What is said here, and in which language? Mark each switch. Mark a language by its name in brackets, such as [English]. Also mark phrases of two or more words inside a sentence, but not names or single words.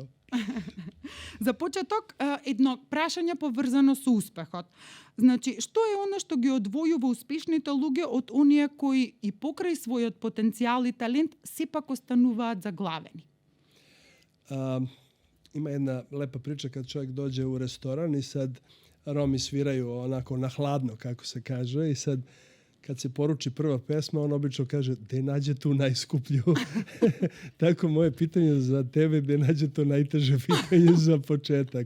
[Macedonian] За почеток, едно прашање поврзано со успехот. Значи, што е оно што ги одвојува успешните луѓе од оние кои и покрај својот потенцијал и талент сепак остануваат заглавени? Има една лепа прича [Serbian] kad čovjek dođe u restoran i sad Romi sviraju onako na hladno, kako se kaže, i sad kad se poruči prva pesma, on obično kaže, gde nađe tu najskuplju? Tako moje pitanje za tebe, gde nađe to najteže pitanje za početak.